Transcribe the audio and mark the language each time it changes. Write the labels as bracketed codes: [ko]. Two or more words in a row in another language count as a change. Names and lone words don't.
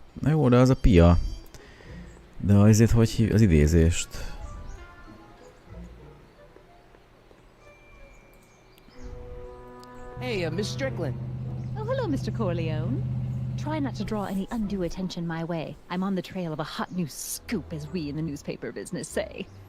[hu] Na jó, de az a Pia. De azért hogy hív az idézést? [en] Hey, Miss Strickland. Oh, hello, Mr. Corleone. Try not to draw any undue attention my way. I'm on the trail of a hot new scoop, as we in the newspaper business say.